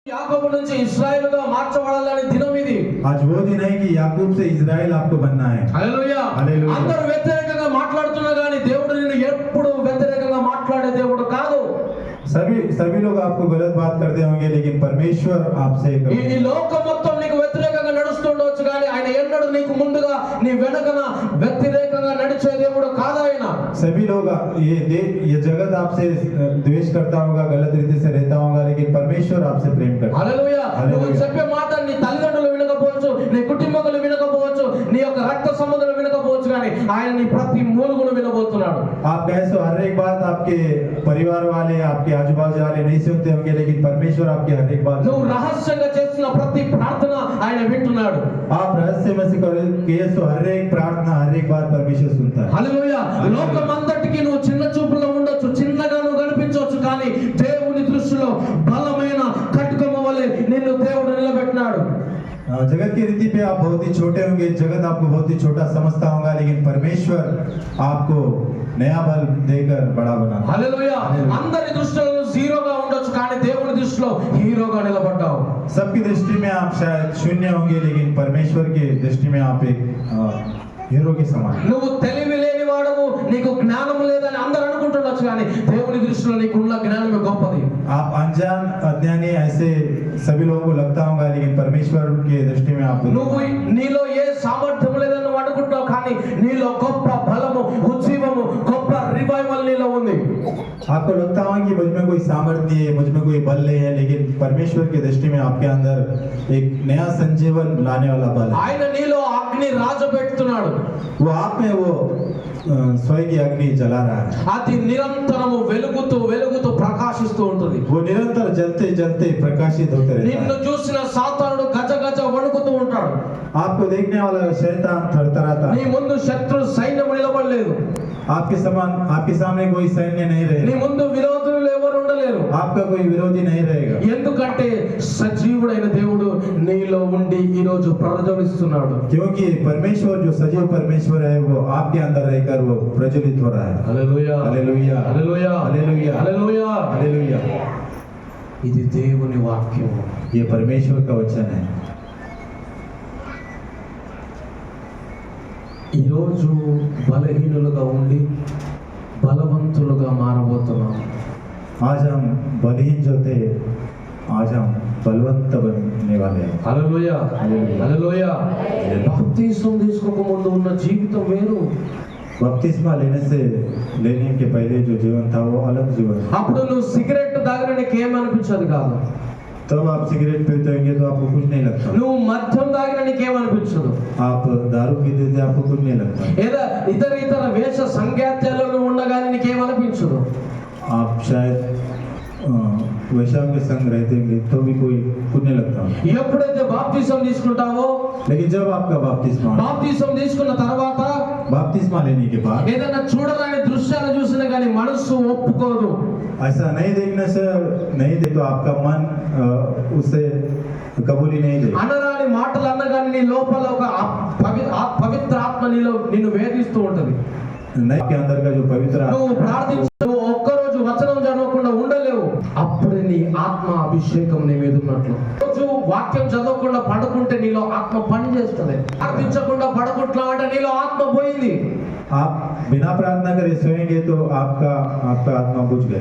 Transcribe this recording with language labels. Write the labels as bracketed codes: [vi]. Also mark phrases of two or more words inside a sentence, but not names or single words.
[te] యాకోబు నుంచి ఇశ్రాయేలుగా మార్చబడాలని దినం ఇది. [hi] आज वो दिन है कि याकूब से इजराइल आपको बनना है. [te] హల్లెలూయా. హల్లెలూయా. అందరూ వ్యతిరేకంగా మాట్లాడుతున్నా గానీ దేవుడు నిన్ను ఎప్పుడు వ్యతిరేకంగా మాట్లాడే దేవుడు కాదు. [hi] सभी लोग आपको गलत बात करते होंगे, लेकिन परमेश्वर आपसे [te] ఈ లోకం మొత్తం నీకు వ్యతిరేకంగా నడుస్తుండొచ్చు కానీ ఆయన ఎన్నడూ నీకు ముందుగా నీ వెనకన వ్యతిరేకంగా నడిచే దేవుడు కాదు ఆయన. [hi] सभी लोग ये जगत आपसे द्वेष करता होगा, गलत रीति से रहता होगा, लेकिन परमेश्वर आपसे प्रेम करता है. [te] హల్లెలూయా. నువ్వు చెప్పే మాట నీ తల్లిదండ్రులు వినకపోవచ్చు, నీ కుటుంబీకులు వినకపోవచ్చు, నీ యొక్క రక్త సంబంధులు వినకపోవచ్చు కానీ ఆయన నీ ప్రతి మూలుగును వినబోతున్నాడు. [hi] आप कैसे हर एक बात आपके परिवार वाले, आपके आजू बाजू वाले नहीं सुनते होंगे, लेकिन परमेश्वर आपकी हर एक बात [te] నువ్వు రహస్యంగా చేస్తున్న ప్రతి ప్రార్థన ఆయన వింటున్నాడు. [hi] आप रहस्य में से किए तो हर एक प्रार्थना, हर एक बात परमेश्वर सुनता है. [te] హల్లెలూయా. లోకమంతటికి నువ్వు చిన్న చూపులో ఉండొచ్చు, చిన్నగా నువ్వు కనిపించవచ్చు కానీ దేవుని దృష్టిలో బలమైన ఖడ్గము వలె నిన్ను దేవుడు నిలబెట్టినాడు. [hi] जगत की रीति पे आप बहुत ही छोटे होंगे, जगत आपको बहुत ही छोटा समझता होगा, लेकिन परमेश्वर आपको नया बल देकर बड़ा बनाता है. [te] హల్లెలూయా. అందరి దృష్టిలో జీరోగా ఉండొచ్చు కానీ దేవుని దృష్టిలో హీరోగా నిలబడ్డావు. [hi] सबकी दृष्टि में आप शायद शून्य होंगे, लेकिन परमेश्वर की दृष्टि में आप एक हीरो के समान. [te] నువ్వు తెలివి లేని వాడవు, నీకు జ్ఞానం లేదని అందరూ అనుకుంటుండొచ్చు కానీ దేవుని దృష్టిలో నీకున్న జ్ఞానమే గొప్పది. [hi] आप अनजान अज्ञानी ऐसे सभी लोगों को लगता होगा, लेकिन परमेश्वर की दृष्टि में आप [te] నువ్వు నీలో ఏ సామర్థ్యం లేదని నువ్వు అనుకుంటావు కానీ నీలో గొప్ప బలము, ఉజ్జీవము, గొప్ప రివైవల్ నీలో ఉంది. [hi] आपको लगता होगा कि मुझ में कोई सामर्थ्य नहीं है, मुझ में कोई बल नहीं है, लेकिन परमेश्वर की दृष्टि में आपके अंदर एक नया संजीवन लाने वाला बल है. [te] ఆయన నీలో అగ్ని రాజబెడుతున్నాడు. [hi] वो आप में वो स्वयं की अग्नि जला रहा है. [te] అది నిరంతరము వెలుగుతూ వెలుగుతూ ప్రకాశిస్తూ ఉంటుంది. [hi] वो निरंतर जलते जलते प्रकाशित होते रहता [te] నిన్ను [hi] है. [te] చూసిన సాతానుడు గజ గజ వణుకుతూ ఉంటాడు. [hi] आपको देखने वाला शैतान थरथराता [te] నీ [hi] है. [te] ముందు శత్రు సైన్యము నిలబడలేదు. [hi] आपके सामने कोई सैन्य नहीं [te] నీ [hi] रहेगा, [te] ముందు విరోధులు ఎవరు ఉండలేరు. [hi] आपका कोई विरोधी नहीं रहेगा. [te] ఎందుకంటే సజీవుడైన దేవుడు నీలో ఉండి ఈ రోజు ప్రజ్వలిస్తున్నాడు. [hi] क्योंकि परमेश्वर जो सजीव परमेश्वर है वो आपके अंदर रहकर वो प्रज्वलित हो रहा है. [te] హల్లెలూయా. [hi] हालेलुया, [te] హల్లెలూయా. [hi] हालेलुया, [te] హల్లెలూయా. [hi] हालेलुया. [te] ఇది దేవుని వాక్యం. [hi] ये परमेश्वर का वचन है. [te] ఈ రోజు బలహీనులుగా ఉండి బలవంతులుగా మారబోతున్నాం. [hi] आज हम बलहीन जो थे, आज हम बलवंत बनने वाले हैं. [te] హల్లెలూయా. హల్లెలూయా. బాప్తిసం తీసుకోక ముందు ఉన్న జీవితం వేరు. [hi] बपतिस्मा लेने के पहले जो जीवन था वो अलग जीवन था. [te] అప్పుడు నువ్వు సిగరెట్ తాగిన నీకు ఏమనిపించదు కాదు. [hi] तब आप सिगरेट पीते होंगे तो आपको कुछ नहीं लगता. [te] నువ్వు మద్యం తాగిన నీకు ఏమనిపించదు. [hi] आप दारू पीते थे, आपको कुछ नहीं लगता. [te] ఏదో ఇతర వేష సంఖ్యాత్యాలలో నువ్వు ఉండగానే నీకేమనిపించదు. [hi] आप शायद वैश्याओं के संग रहते होंगे तो भी कोई कुछ नहीं लगता. [te] ఎప్పుడైతే బాప్తిసం తీసుకుంటావో, [hi] लेकिन जब आपका [te] బాప్తిసం తీసుకున్న తర్వాత [hi] बपतिस्मा लेने के बाद [te] ఏదైనా చూడరాని దృశ్యాలు చూసినా కానీ మనసు ఒప్పుకోదు. [hi] ऐसा नहीं देखने से नहीं दे तो आपका मन उसे कबूली नहीं दे. [te] అనరాని మాటలు అన్నగాని నీ లోపల ఒక పవిత్ర ఆత్మ నిన్ను వేధిస్తూ ఉంటది. [hi] नहीं के अंदर का जो पवित्र [te] నువ్వు ప్రార్థించు, ఒక్కరోజు వచనం చదవకుండా ఉండలేవు. అప్పుడే నీ ఆత్మ అభిషేకం నీ మీద ఉన్నట్లు. రోజు వాక్యం చదవకుండా పడుకుంటే నీలో ఆత్మ పని చేస్తుంది. ప్రార్థించకుండా పడుకుంటున్నావు అంటే నీలో ఆత్మ పోయింది. [hi] आप बिना प्रार्थना करे सोएंगे तो आपका आत्मा बुझ गया.